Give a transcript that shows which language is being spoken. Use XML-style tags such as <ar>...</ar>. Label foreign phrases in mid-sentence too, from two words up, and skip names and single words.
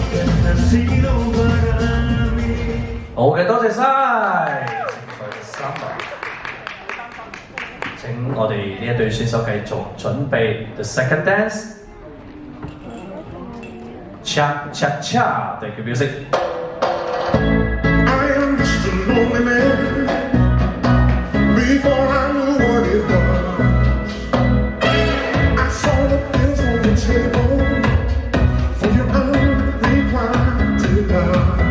<es>Nacido para mí.</es> <yue>好嘅，多謝晒。Saba。請我哋呢一隊選手繼續準備</yue> <en>the second dance。 Cha cha cha， thank you music。 I am just a lonely man before I knew what it was. I saw the bills on the table for your unrequited love.</en>